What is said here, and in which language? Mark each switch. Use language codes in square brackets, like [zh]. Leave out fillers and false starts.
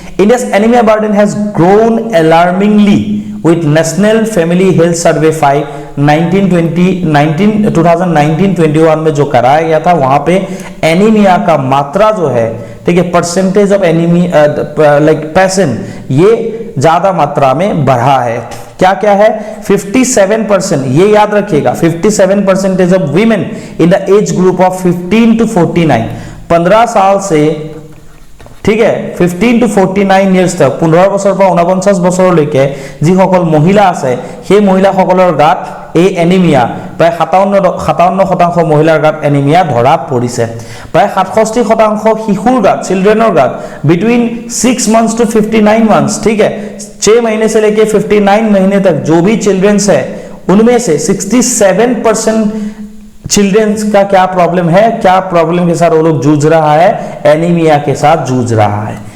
[en] India's anaemia burden has grown alarmingly with [hi] National Family Health Survey 5 2019-21 में जो कराया गया था, वहां पे एनीमिया का मात्रा जो है, ठीक है, percentage of anaemia like patient, ये ज्यादा मात्रा में बढ़ा है। क्या क्या है, 57%, ये याद रखिएगा, [en] 57% of women in the age group of 15 to 49, [as] 15 साल से, ঠিক আছে, 15 to 49 ইয়ার্স তক, 15 বছৰ পৰা 49 বছৰলৈকে যিসকল মহিলা আছে, সেই মহিলাসকলৰ গাত এই এনিমিয়া প্ৰায় 57% মহিলাৰ গাত এনিমিয়া ধৰা পৰিছে। প্ৰায় 67% শিশুৰ গাত, চিলড্ৰেনৰ গাত [en] between 6 months to 59 months, [hi] ठीक है, 6 महीने से लेके 59 महीने तक जो भी चिल्ड्रंस है, उनमें से 67% चिल्ड्रंस का क्या प्रॉब्लम है, क्या प्रॉब्लम के साथ वो लोग जूझ रहा है, एनीमिया के साथ जूझ रहा है।